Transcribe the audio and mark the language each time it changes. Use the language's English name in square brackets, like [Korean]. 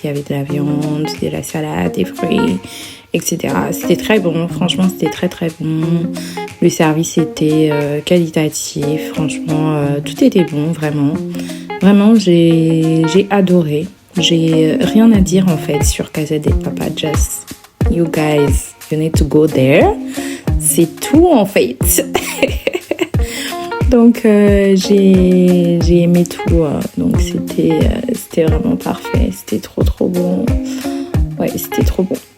[French] Il y avait de la viande, de la salade, des fruits, etc. C'était très bon. Franchement, c'était très, très bon. Le service était qualitatif. Franchement, tout était bon, vraiment. Vraiment, j'ai adoré. J'ai rien à dire, en fait, sur Casa del Papa. [English] Just, you guys, you need to go there. [French] C'est tout, en fait. Donc j'ai aimé tout, donc c'était vraiment parfait, c'était trop bon, ouais, c'était trop bon.